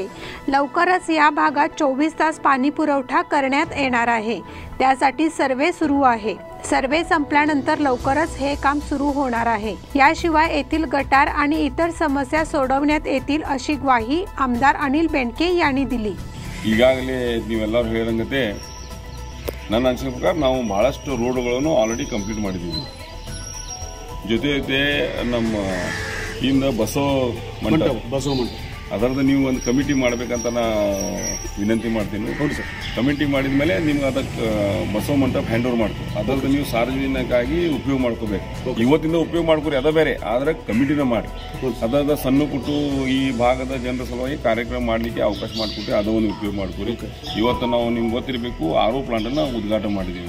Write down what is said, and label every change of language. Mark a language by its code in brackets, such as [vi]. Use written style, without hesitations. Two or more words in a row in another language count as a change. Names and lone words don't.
[mr] लवकरच या भागात 24 तास पाणी पुरवठा करण्यात येणार आहे. त्यासाठी सर्वे सुरू आहे. सर्वे संपल्यानंतर लवकरच हे काम सुरू होणार आहे. याशिवाय येथील गटार आणि इतर समस्या सोडवण्यात येतील अशी ग्वाही आमदार अनिल बेनके यांनी दिली. [kn] ಈಗಾಗಲೇ ನೀವೆಲ್ಲರೂ ಹೇಳಿದಂತೆ ನನ್ನ ಅನಿಸಿಕೆ ಪ್ರಕಾರ ನಾವು ಬಹಳಷ್ಟು ರೋಡ್ಗಳನ್ನು [en] already complete [kn] ಮಾಡಿದ್ದೀವಿ. ಜೊತೆ ನಮ್ಮ ಇಂದ ಬಸವ ಮಂಟಪ ಅದರದ್ದು ನೀವು ಒಂದು ಕಮಿಟಿ ಮಾಡಬೇಕಂತ ನಾ ವಿನಂತಿ ಮಾಡ್ತೀನಿ. ಹೌದು ಸರ್, ಕಮಿಟಿ ಮಾಡಿದ ಮೇಲೆ ನಿಮ್ಗೆ ಅದಕ್ಕೆ ಬಸವ ಮಂಟಪ [en] hand over [kn] ಮಾಡ್ತೀವಿ. ಅದರದ್ದು ನೀವು ಸಾರ್ವಜನಿಕವಾಗಿ ಉಪಯೋಗ ಮಾಡ್ಕೋಬೇಕು. ಇವತ್ತಿಂದ ಉಪಯೋಗ ಮಾಡ್ಕೊರಿ, ಅದ ಬೇರೆ, ಆದರೆ ಕಮಿಟಿನ ಮಾಡಿ ಅದರದ ಸಣ್ಣ ಪುಟ್ಟು ಈ ಭಾಗದ ಜನರ ಸಲುವಾಗಿ ಕಾರ್ಯಕ್ರಮ ಮಾಡಲಿಕ್ಕೆ ಅವಕಾಶ ಮಾಡಿಕೊಟ್ಟು ಅದನ್ನು ಉಪಯೋಗ ಮಾಡ್ಕೊರಿ. ಇವತ್ತು ನಾವು ನಿಮ್ಗೆ ಗೊತ್ತಿರಬೇಕು RO ಪ್ಲಾಂಟನ್ನು ಉದ್ಘಾಟನೆ ಮಾಡಿದ್ದೀವಿ.